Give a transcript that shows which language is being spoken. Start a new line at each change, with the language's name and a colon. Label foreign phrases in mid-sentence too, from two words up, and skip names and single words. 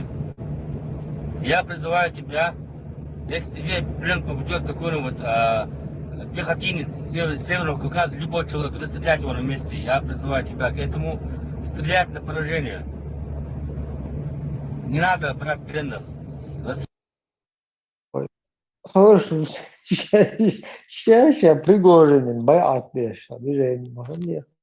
Russian: Я призываю тебя, если тебе плен попадет какой-нибудь пехотинец с Северного Кавказа, любой человек, расстрелять его на месте, я призываю тебя к этому, стрелять на поражение. Не надо брать пленных. Хорошо. Сейчас я Пригожин,
Chechen: байат беш,
Russian: движение, молодец.